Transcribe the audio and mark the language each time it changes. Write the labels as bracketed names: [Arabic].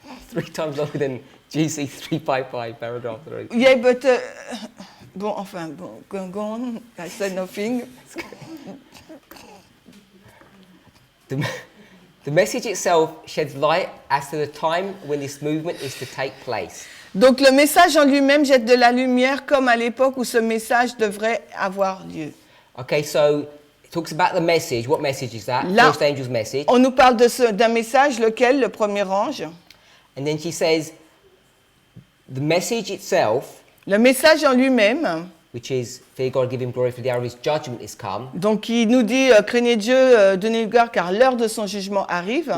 [English] 3 times longer than GC 355 paragraph 3. Yeah, but go on. I said nothing. The message itself sheds light as to the time when this movement is to take place. [French] Donc le message en lui-même jette de la lumière comme à l'époque où ce message devrait avoir lieu. [English] Okay, so it talks about the message. What message is that? [French] Là, [English] First angel's message. [French] on nous parle d'un message, lequel? Le premier ange. [English] And then she says, the message itself, [French] Le message en lui-même, [English] which is, fear God, give him glory, for the hour of his judgment is come. [French] donc il nous dit, craignez Dieu, donnez-lui gloire, car l'heure de son jugement arrive.